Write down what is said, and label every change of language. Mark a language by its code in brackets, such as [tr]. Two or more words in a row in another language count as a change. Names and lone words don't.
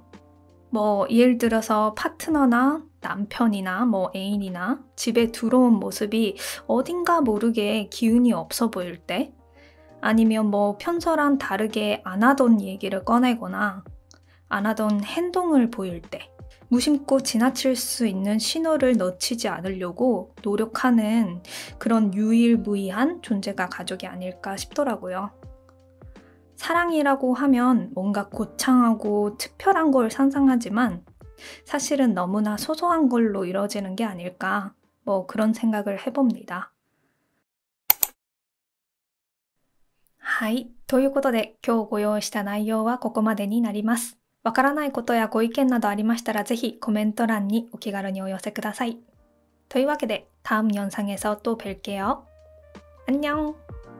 [ko] 예를 들어서 파트너나 남편이나 애인이나 집에 들어온 모습이 어딘가 모르게 기운이 없어 보일 때, 아니면 평소랑 다르게 안 하던 얘기를 꺼내거나 안 하던 행동을 보일 때, 무심코 지나칠 수 있는 신호를 놓치지 않으려고 노력하는 그런 유일무이한 존재가 가족이 아닐까 싶더라고요. 사랑이라고 하면 뭔가 거창하고 특별한 걸 상상하지만 사실은 너무나 소소한 걸로 이루어지는 게 아닐까 그런 생각을 해봅니다. [ja] はい。ということで、今日ご用意した内容はここまでになります。わからないことやご意見などありましたらぜひコメント欄にお気軽にお寄せください。というわけで [ko] 다음영상에서또뵐게요。안녕。